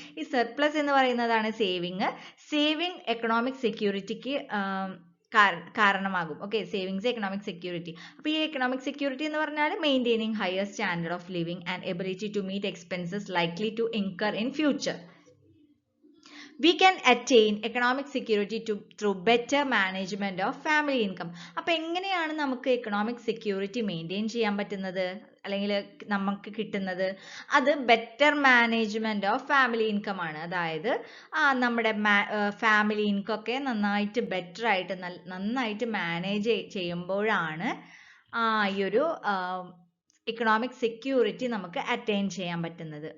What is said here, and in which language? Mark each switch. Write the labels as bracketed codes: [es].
[ml] ഈ സർപ്ലസ് എന്ന് പറയുന്നതാണ് സേവിങ്. സേവിങ് എക്കണോമിക് സെക്യൂരിറ്റിക്ക് കാരണമാകും. Okay, savings economic security. അപ്പോൾ ഈ എക്കണോമിക് സെക്യൂരിറ്റി എന്ന് പറഞ്ഞാൽ [en] Maintaining higher standard of living and ability to meet expenses likely to incur in future. We can attain economic security through better management of family income. [ml] അപ്പോൾ എങ്ങനെയാണ് നമുക്ക് economic security maintain ചെയ്യാൻ പറ്റുന്നത് അല്ലെങ്കിൽ നമുക്ക് കിട്ടുന്നത്? അത് [en] better management of family income [ml] ആണ്. അതായത് നമ്മുടെ ഫാമിലി ഇൻകം ഒക്കെ നന്നായിട്ട് ബെറ്റർ ആയിട്ട് നന്നായിട്ട് മാനേജ് ചെയ്യുമ്പോഴാണ് ഈ ഒരു എക്കണോമിക് സെക്യൂരിറ്റി നമുക്ക് അറ്റൈൻ ചെയ്യാൻ പറ്റുന്നത്.